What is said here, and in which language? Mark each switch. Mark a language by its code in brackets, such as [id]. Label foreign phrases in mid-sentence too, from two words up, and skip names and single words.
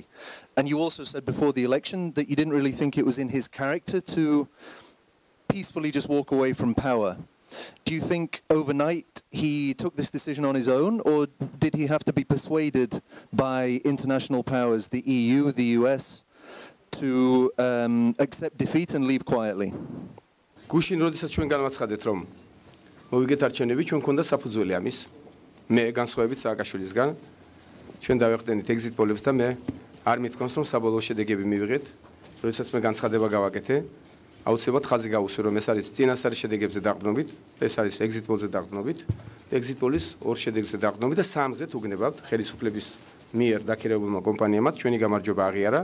[en] And you also said before the election that you didn't really think it was in his character to peacefully just walk away from power. Do you think overnight he took this decision on his own, or did he have to be persuaded by international powers, the EU, the US, to accept defeat and leave quietly? [ka] გუშინ როდესაც ჩვენ განვაცხადეთ, რომ მოვიგეთ არჩევნები, ჩვენ გქონდა საფუძველი ამის. მე განსხვავებით სააკაშვილისგან, ჩვენ დავეყრდენით [en] exit polls [ka] და მე არ მithქვამს, რომ საბოლოო შედეგები მივიღეთ. როდესაც მე განცხადება გავაკეთე, აუცილებლად ხაზი გავუსვი, რომ ეს არის წინასწარი შედეგებზე დაყრდნობით, ეს არის [en] exit polls- [ka] ზე დაყრდნობით, [en] exit polls [ka] ორ შედეგზე დაყრდნობით და სამზე თუ გნებავთ ხელისუფლების მიერ დაქირავებულმა კომპანიამაც ჩვენი გამარჯვება აღიარა.